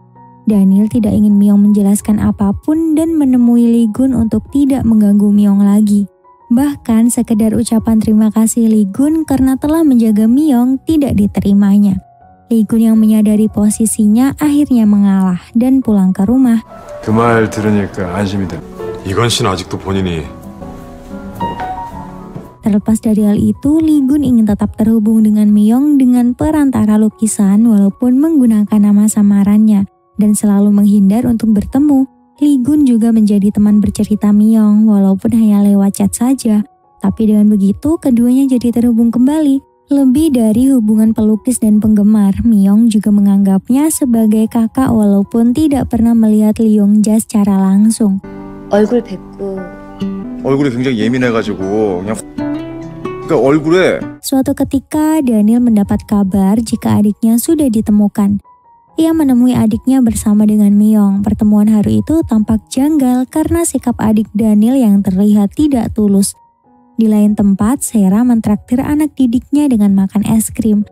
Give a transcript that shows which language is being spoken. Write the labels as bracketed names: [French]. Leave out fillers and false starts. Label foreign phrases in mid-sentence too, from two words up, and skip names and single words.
[Indonesian] Daniel tidak ingin Myong menjelaskan apapun dan menemui Li-gun untuk tidak mengganggu Myong lagi. Bahkan sekedar ucapan terima kasih Li-gun karena telah menjaga Myong tidak diterimanya. Li-gun yang menyadari posisinya akhirnya mengalah dan pulang ke rumah. [Korean] 그 말 들으니까 안심이 돼. 이건 씨는 아직도 본인이. [Indonesian] Terlepas dari hal itu, Li-gun ingin tetap terhubung dengan Myong dengan perantara lukisan walaupun menggunakan nama samarannya dan selalu menghindar untuk bertemu. Li-gun juga menjadi teman bercerita Myong walaupun hanya lewat chat saja. Tapi dengan begitu, keduanya jadi terhubung kembali. Lebih dari hubungan pelukis dan penggemar, Myong juga menganggapnya sebagai kakak walaupun tidak pernah melihat Lee Yongja secara langsung. [Korean] 얼굴 뵙고 얼굴이 굉장히 예민해가지고 그냥 그러니까 얼굴에. [Indonesian] Suatu ketika Daniel mendapat kabar jika adiknya sudah ditemukan. Ia menemui adiknya bersama dengan Myung. Pertemuan hari itu tampak janggal karena sikap adik Daniel yang terlihat tidak tulus. Di lain tempat, Sera mentraktir anak didiknya dengan makan es krim.